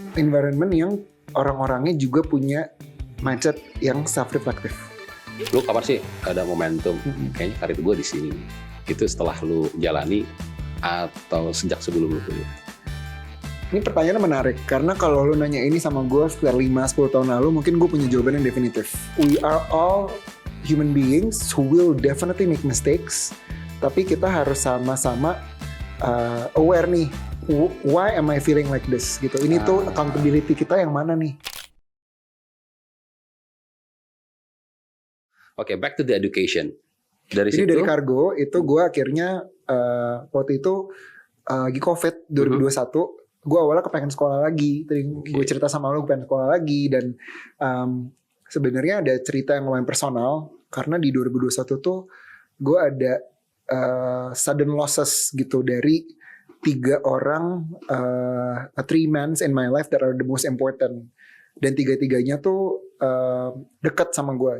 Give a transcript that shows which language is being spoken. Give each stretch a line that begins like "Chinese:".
Indonesian: Environment yang orang-orangnya juga punya mindset yang self-reflective. Lu kapan sih ada momentum kayaknya karir gue di sini? Itu setelah lu jalani atau sejak sebelum lu kuliah? Ini pertanyaannya menarik, karena kalau lu nanya ini sama gue sekitar 5-10 tahun lalu, mungkin gue punya jawaban yang definitif.
English: We are all human beings who will definitely make mistakes,
Indonesian: tapi kita harus sama-sama aware nih,
English: why am I feeling like this?
Indonesian: Gitu. Ini tuh accountability kita yang mana nih?
English: Oke, back to the education.
Indonesian: Jadi dari Kargo itu gue akhirnya waktu itu lagi COVID 2021, gue awalnya kepengen sekolah lagi. Tadi gue cerita sama lo pengen sekolah lagi, dan sebenarnya ada cerita yang lumayan personal karena di 2021 tuh gue ada
English: sudden losses
Indonesian: gitu dari 3 orang,
English: 3 men in my life that are the most important,
Indonesian: dan 3-3-nya tuh dekat sama gue.